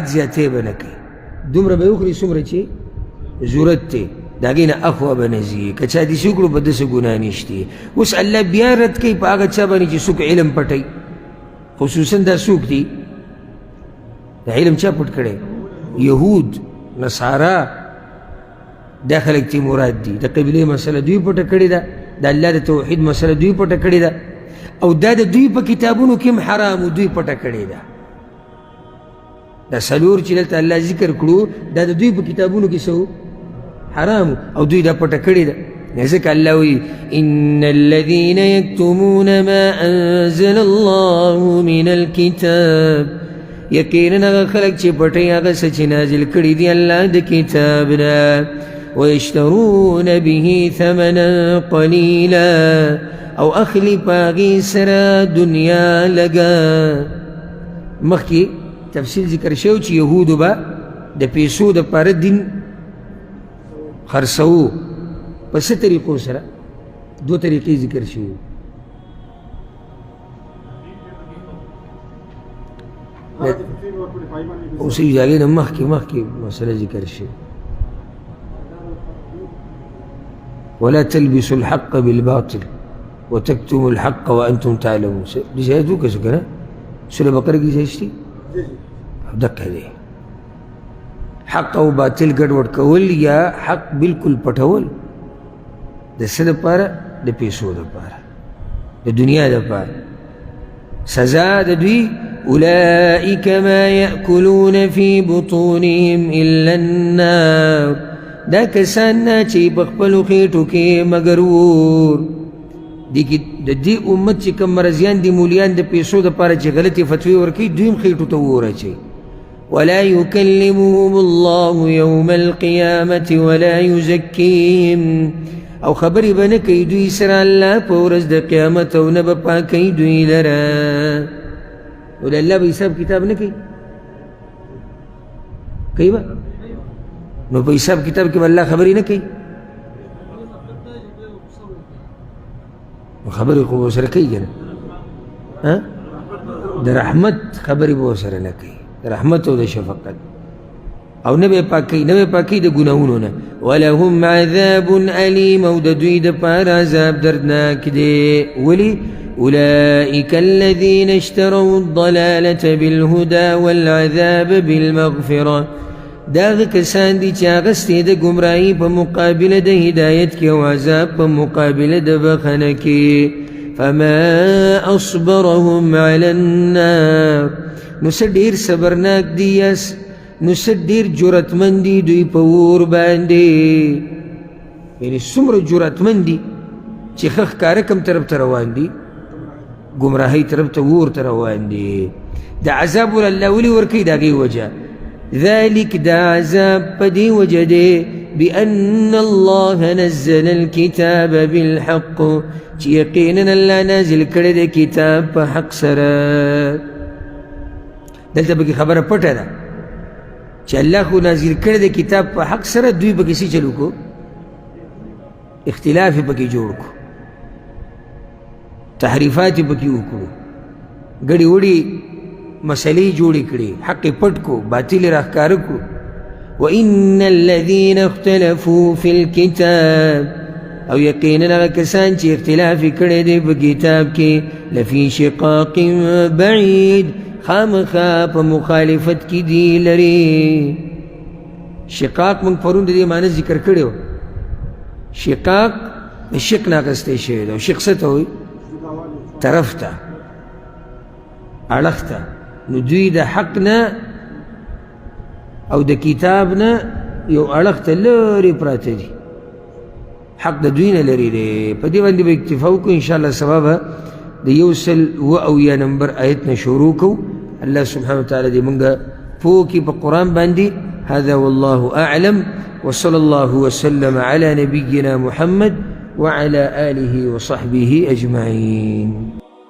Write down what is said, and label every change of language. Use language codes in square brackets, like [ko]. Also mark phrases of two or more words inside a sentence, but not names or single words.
[ps] زیاتې به نه کوي دومره به وخوري څومره چې ضرورت دی د هغې نه اخوا به نه ځي که چا داسې وکړو په داسې ګناه نشته اوس الله بیا رد کوي په هغه چا باندې چې څوک علم پټوي خصوصا دا څوک دي د علم چا پټ کړی یهود نصارا دا خلک چې مراد دي د قبلې مسله دوی پټه کړې ده د الله د توحید مسله دوی پټه کړې ده او دا د دوی په کتابونو کې هم حرام دوی پټه کړې ده دا څلور چې دلته الله ذکر کړو دا د دوی په کتابونو کې څه حرام او دوی دا پټه کړې ده ځکه الله وایي [ar] ان الذین یکتمون ما انزل الله من الکتاب [ps] یقینا هغه خلک چې پټوي هغه څه چې نازل کړي دي الله د کتاب نه [ar] ویشترون به ثمنا قلیلا [ps] او اخلی په هغې سره دنیا لګه مخکې تفصیل ذکر شوی چې یهودو به د پیسو دپاره دین خرڅوو په څه طریقو سره دو طریقې ذکر شوي هغه د فقیر ورپورې پایمانې دي. اوس یې هغې نه مخکې مسله ذکر شوي [ar] ولا تلبسوا الحق بالباطل وتكتموا الحق وانتم تعلمون [ps] دې شاید وکړو که نه سوره بقره کې ځای شته دقه دی حق او باطل ګډوډ کول یا حق بالکل پټول د څه دپاره د پیسو دپاره د دنیا دپاره سزا د دوی [ar] اولئک ما یأکلون فی بطونهم الا النار [ps] دا کسان نه چې په خپلو خېټو کې مګر اور د دې امت چې کوم مرضیان دي مولیان د پیسو دپاره چې غلطې فتوې ورکوي دوی هم خېټو ته اور اچوي [ar] ولا يكلمهم الله يوم القيامة ولا يزكيهم [ps] او خبرې به نه کوي دوی سره الله په ورځ د قیامت او نه به پاکوي دوی لره نو د الله به حساب کتاب نه کوي کوي به نو په حساب کتاب کې به الله خبرې نه کوي خبرې خو به سره کوي که نه د رحمت خبرې به سره نه کوي د رحمت او د شفقت او نه به پاکوي نه به پاکوي د ګناهونو نه [ar] ولهم عذاب علیم [ps] او د دوی دپاره عذاب دردناک دی ولې [ar] أولئك الذين اشتروا الضلالة بالهدى والعذاب بالمغفرة [ps] داغ کسان دي چې اغستې د ګمراهي په مقابله د هدایت کې او عذاب په مقابله د بخنه کې [ar] فما أصبرهم على النار [ps] نو څه ډېر صبرناک دي یاس نو څه ډېر جرأتمند دي دوی په اور باندې یعنې څومره جرأتمند دي چې ښه ښکاره کوم طرف ته روان دي ګمراهۍ طرف ته اور ته روان دي د عذاب ول الله ولې ورکوي د هغې وجه ذلك دا عذاب په دې وجه دی [ar] بأن الله نزل الكتاب بالحق [ps] چې یقینا الله نازل کړی دی کتاب په حق سره دلته پکې خبره پټه ده چې الله خو نازل کړی دی کتاب په حق سره دوی پکې څه چلو کو اختلاف یې پکې جوړ کو تحریفات یې پکې وکړو ګډې وړې مسئلې جوړې کړې حق یې پټ کو باطل یې راښکاره کړو [ar] وإن الذين اختلفوا في الكتاب [ps] او یقینا هغه کسان چې اختلاف یې کړی دی په کتاب کې [ar] لفي شقاق بعید [ps] خامخا په مخالفت کې دي لري شقاق موږ پرون د دې معنی ذکر کړی و شقاق د شق نه اخیستی شوی دی او شق څه ته وایي طرف ته اړخ ته نو دوی د حق نه او د کتاب نه یو اړخ ته لرې پراته دي حق د دوی نه لرې دی په دې باندې به اکتفا وکړو انشاءالله سبا به د 100 نمبر آیت نه شروع کوو الله [ar] سبحانه وتعالی [ps] دې موږ پوه کړي په قرآن باندې [ar] هذا والله أعلم وصلى الله وسلم على نبينا محمد وعلى آله وصحبه أجمعين